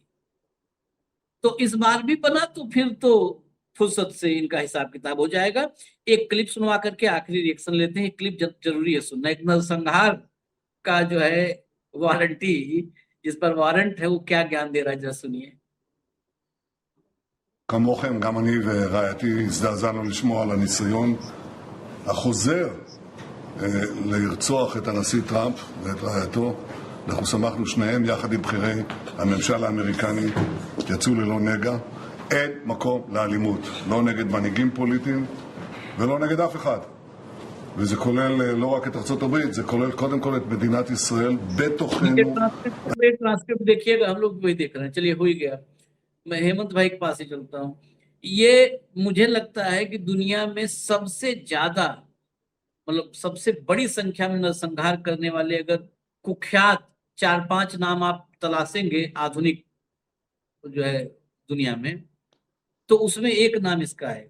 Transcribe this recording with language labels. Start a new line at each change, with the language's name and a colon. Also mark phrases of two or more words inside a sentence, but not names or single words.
Hindi: तो इस बार भी बना, तो फिर तो फुर्सत से इनका हिसाब किताब हो जाएगा। एक क्लिप सुनवा करके आखिरी रिएक्शन लेते हैं। एक क्लिप जरूरी है सुनना, एक नरसंहार का जो है वारंटी, जिस पर वारंट है, वो क्या ज्ञान दे रहा है, जरा सुनिए।
Hebrew: כמוכם, גם אני ורעייתי הזדעזענו לשמוע על הניסיון החוזר לרצוח את הנשיא טראמפ ואת רעייתו. אנחנו שמחנו שניהם יחד עם בכירי הממשל האמריקני, יצאו ללא נגע. אין מקום לאלימות, לא נגד מנהיגים פוליטיים ולא נגד אף אחד. וזה כולל לא רק את ארצות הברית, זה כולל קודם כל את מדינת ישראל בתוכנו.
Hindi: ट्रांसक्रिप्ट देखिएगा, हम लोग वही देख रहे हैं। चलिए, हो ही गया। मैं हेमंत भाई के पास ही चलता हूँ। ये मुझे लगता है कि दुनिया में सबसे ज्यादा, मतलब सबसे बड़ी संख्या में नरसंहार करने वाले अगर कुख्यात 4-5 नाम आप तलाशेंगे आधुनिक जो है दुनिया में, तो उसमें एक नाम इसका है।